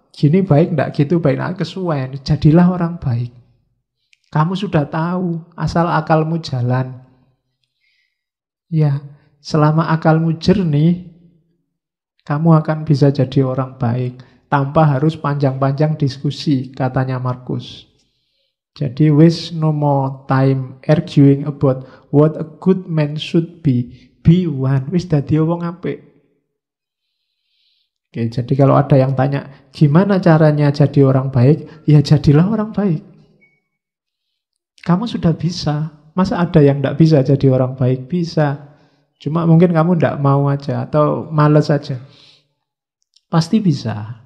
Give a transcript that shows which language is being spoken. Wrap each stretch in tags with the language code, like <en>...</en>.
<id>Gini baik enggak, gitu baik enggak, kesuwen. Jadilah orang baik. Kamu sudah tahu, asal akalmu jalan. Ya, selama akalmu jernih, kamu akan bisa jadi orang baik tanpa harus panjang-panjang diskusi, katanya Marcus. Jadi</id> <en>waste no more time arguing about what a good man should be. Be one.</en> <jv>Wis dadi wong apik.</jv> <id>Oke, jadi kalau ada yang tanya, gimana caranya jadi orang baik? Ya jadilah orang baik. Kamu sudah bisa. Masa ada yang tidak bisa jadi orang baik? Bisa. Cuma mungkin kamu tidak mau aja atau malas aja. Pasti bisa.</id>